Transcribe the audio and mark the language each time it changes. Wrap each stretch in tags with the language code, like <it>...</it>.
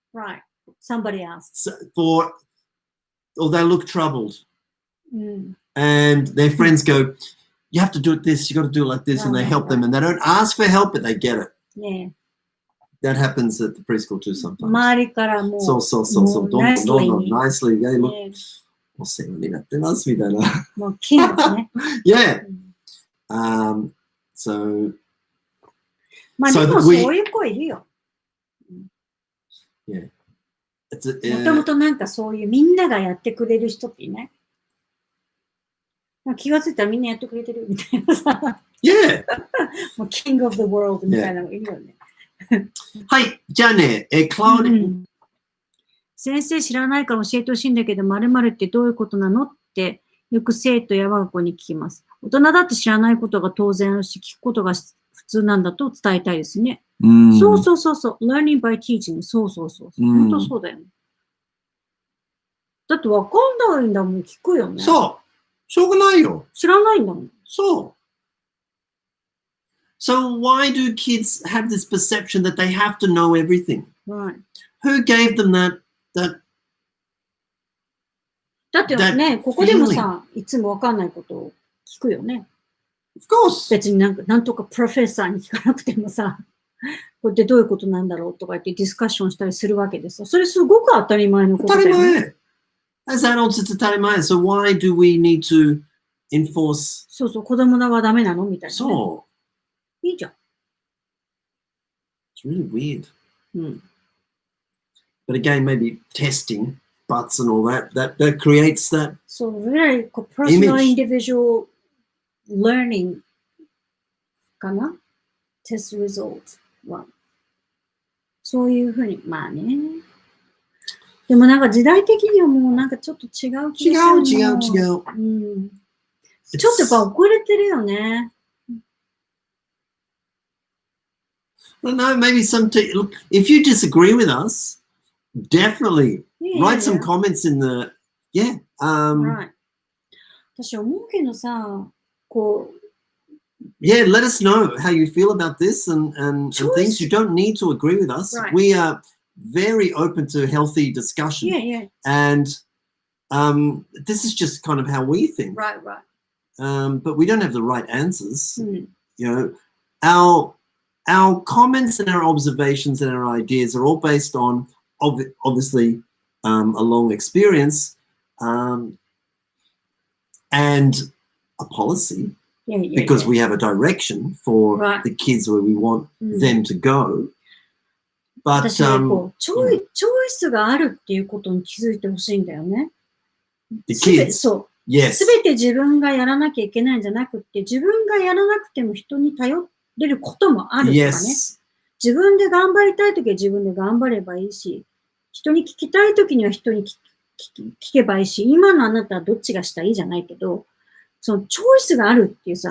<en>Right. Somebody else. Or they look troubled. And their friends go, you have to do it this, you got to do it like this, and they help them, and they don't ask for help, but they get it. Yeah. That happens at the preschool too sometimes.</en> <ja>周りからもう、そう。どんどん</ja> <en>nicely, they look,</en> <ja>お世話になってますみたいな。もうキングね。</ja> <en>Yeah. So.</en> <ja>まあでもそういう子いるよ。</ja> <en>Yeah.</en> <ja>もともとなんかそういうみんながやってくれる人っていない？気がついたらみんなやってくれてるみたいなさ。</ja> <en>Yeah!</en> <ja>もう</ja> <en>King of the World</en> <ja>みたいなのいるよね。はい、じゃあね、クラウド、先生知らないから教えてほしいんだけど、〇〇ってどういうことなのってよく生徒や我が子に聞きます。大人だって知らないことが当然あるし、聞くことが普通なんだと伝えたいですね。そう。</ja> <en>learning by teaching。</en> <ja>そう。本当そうだよね。だってわかんないんだもん、聞くよね。そう。しょうがないよ。知らないんだもん。そう。</ja> <en>So why do kids have this perception that they have to know everything? Right. Who gave them that</en> <ja>だってね、ここでもさ、いつもわかんないことを聞くよね。</ja> <en>Of course.</en> <ja>別になんとかプロフェッサーに聞かなくてもさ、これってどういうことなんだろうとか言ってディスカッションしたりするわけですよ。それすごく当たり前のことだよね。当たり前。</ja> <en>As adults, it's</en> <ja>当たり前。</ja> <en>So why do we need to enforce?</en> <ja>そう、子供はダメなのみたいな、ね。そう。いいじゃん。</ja> <en>It's really weird. But again, maybe testing buts and all that creates that. So very personal Image. individual learning</en> <ja>かな</ja> <en>test result は。</en> <ja>そういうふうに、まあね。でもなんか時代的にはもうなんかちょっと違う気がする違う。うん。ちょっとやっぱ遅れてるよね。</ja> <en>Well, no, maybe look, if you disagree with us, definitely write some comments in the, Right.</en> <ja>私思うけどさ、こう、</ja> <en>yeah, let us know how you feel about this and things. You don't need to agree with us. Right. We are very open to healthy discussion. And this is just kind of how we think. Right. But we don't have the right answers. You know, our comments and our observations and our ideas are all based on obviously a long experience and a policy. Because we have a direction for the kids where we want them to go. But</en> <ja>私ね、こうチョイスがあるっていうことに気づいてほしいんだよね。</ja> <en>the kids,</en> <ja>そう。</ja> <en>yes.</en> <ja>すべて自分がやらなきゃいけないんじゃなくって、自分がやらなくても人に頼れることもあるとかね。</ja> <en>Yes.</en> <ja>自分で頑張りたいときは自分で頑張ればいいし、人に聞きたいときには人に聞けばいいし、今のあなたはどっちがしたいじゃないけど、そのチョイスがあるっていうさ。</ja>